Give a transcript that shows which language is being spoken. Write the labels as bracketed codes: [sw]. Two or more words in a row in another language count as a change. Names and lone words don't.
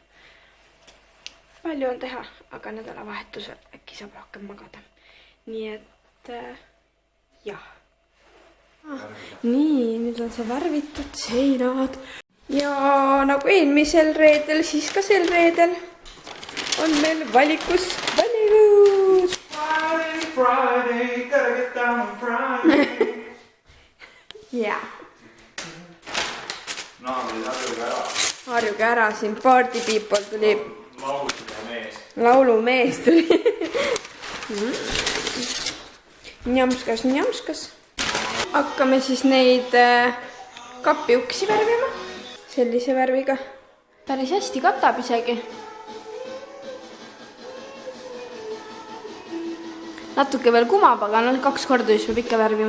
[et] Palju on teha, aga nädalavahetusel äkki saab rohkem magada. Nii et jah. Nii, nüüd on see värvitud seinad. Ja nagu eelmisel reedel, siis ka sel reedel on meil valikus valikus. [en] Friday, gotta get down on Friday. [et] Jaa. Naamid harjuge ära. Harjuge ära, siin [en] party people [et] tuli. Laulumees. Laulumees tuli. Njamskas, njamskas. Hakkame siis neid kapiuksi värvima. Sellise värviga. Päris hästi katab isegi. Natuke veel kumab, aga 2 korda just peab ikka värvima.